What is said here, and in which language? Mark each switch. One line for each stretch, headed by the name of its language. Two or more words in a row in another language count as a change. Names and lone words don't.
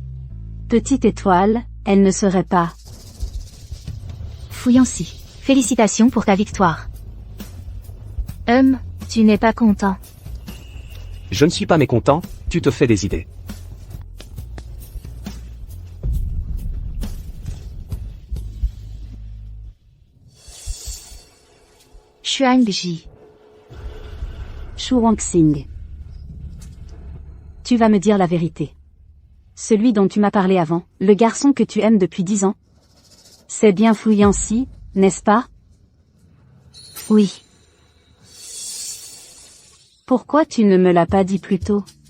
French: Petite étoile, elle ne serait pas. Fouillancy. Félicitations pour ta victoire. Tu n'es pas content. Je ne suis pas mécontent, tu te fais des idées. Xuangji. Shu Wangxing. Tu vas me dire la vérité. Celui dont tu m'as parlé avant, le garçon que tu aimes depuis 10 ans. C'est bien Fouillancy, n'est-ce pas? Oui. Pourquoi tu ne me l'as pas dit plus tôt?